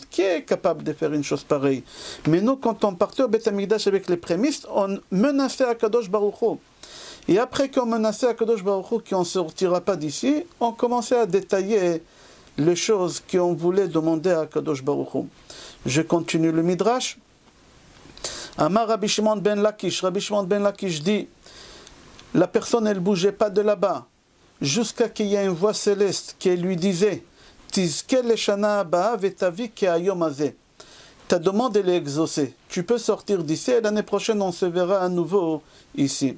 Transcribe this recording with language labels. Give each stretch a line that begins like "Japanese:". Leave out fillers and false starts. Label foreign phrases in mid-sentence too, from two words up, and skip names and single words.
French: Qui est capable de faire une chose pareille? Mais nous, quand on partait au Beth Amikdash avec les prémices, on menaçait
Hebrew: הקדוש ברוך הוא.
French: Et après qu'on menaçait
Hebrew: הקדוש ברוך הוא
French: qu'on ne sortira pas d'ici, on commençait à détailler les choses qu'on voulait demander à
Hebrew: הקדוש ברוך הוא.
French: Je continue le Midrash.
Hebrew: אמר רבי שמעון בן לקיש.
French: Rabbi Shimon ben Lakish dit, la personne, elle ne bougeait pas de là-bas, jusqu'à qu'il y ait une voix céleste qui lui disait, ta demande elle est exaucée. Tu peux sortir d'ici et l'année prochaine on se verra à nouveau ici.